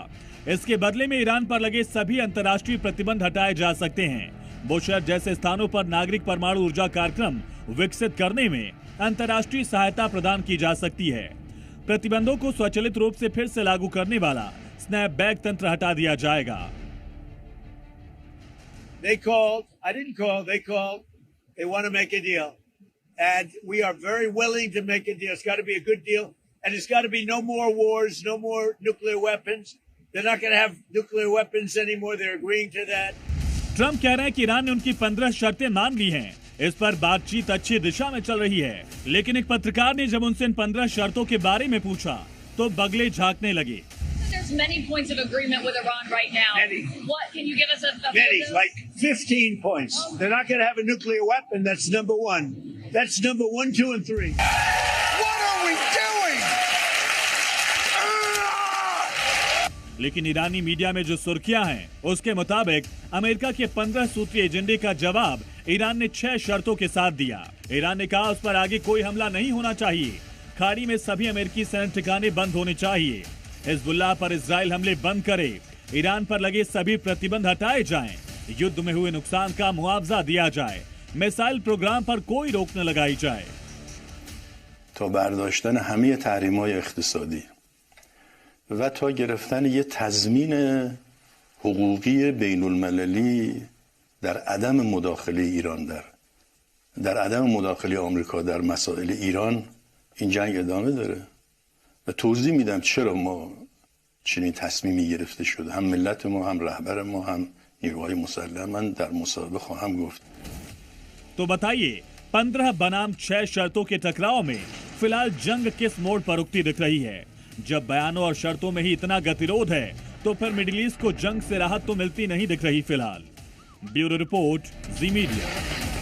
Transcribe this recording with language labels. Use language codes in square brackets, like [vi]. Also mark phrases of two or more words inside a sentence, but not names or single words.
[hi] इसके बदले में ईरान पर लगे सभी अंतर्राष्ट्रीय प्रतिबंध हटाए जा सकते हैं। बुशहर जैसे स्थानों पर नागरिक परमाणु ऊर्जा कार्यक्रम विकसित करने में अंतर्राष्ट्रीय सहायता प्रदान की जा सकती है। प्रतिबंधों को स्वचालित रूप से फिर से लागू करने वाला स्नैपबैक तंत्र हटा दिया जाएगा। [en] They called. I didn't call. They called. They want to make a deal. And we are very willing to make a deal. It's got to be a good deal. And it's got to be no more wars, no more nuclear weapons. They're not going to have nuclear weapons anymore. They're agreeing to that. [hi] ट्रंप कह रहे हैं कि ईरान ने उनकी 15 शर्तें मान ली हैं। इस पर बातचीत अच्छी दिशा में चल रही है। लेकिन एक पत्रकार ने जब उनसे इन 15 शर्तों के बारे में पूछा तो बगले झांकने लगे। [en] There's many points of agreement with Iran right now. Many. What can you give us a Many, like 15 points. They're not going to have a nuclear weapon. That's number 1. That's number 1, 2, and 3. What are we doing? [hi] लेकिन ईरानी मीडिया में जो सुर्खियां हैं, उसके मुताबिक अमेरिका के 15 सूत्रीय एजेंडे का जवाब ईरान ने 6 शर्तों के साथ दिया। ईरान ने कहा उस पर आगे कोई हमला नहीं होना चाहिए, खाड़ी में सभी अमेरिकी सैन्य ठिकाने बंद होने चाहिए, हिजबुल्लाह पर इजराइल हमले बंद करे, ईरान पर लगे सभी प्रतिबंध हटाए जाएं, युद्ध में हुए नुकसान का मुआवजा दिया जाए, मिसाइल प्रोग्राम पर कोई रोक न लगाई जाए। [fa] تا برداشتن همه تحریم‌های اقتصادی و تا گرفتن یه تضمین حقوقی بین المللی در عدم مداخله ایران در عدم مداخله آمریکا در مسائل ایران این جنگ ادامه داره و توضیح میدم چرا ما چنین تصمیمی گرفته شده. هم ملت ما، هم رهبر ما، هم نیروهای مسلح. من در مصاحبه خواهم گفت. [hi] तो बताइए 15 बनाम 6 शर्तों के टकराव में फिलहाल जंग किस मोड़ पर रुकती दिख रही है? जब बयानों और शर्तों में ही इतना गतिरोध है तो फिर मिडिल ईस्ट को जंग से राहत तो मिलती नहीं दिख रही फिलहाल। [en] bureau report, Zee Media.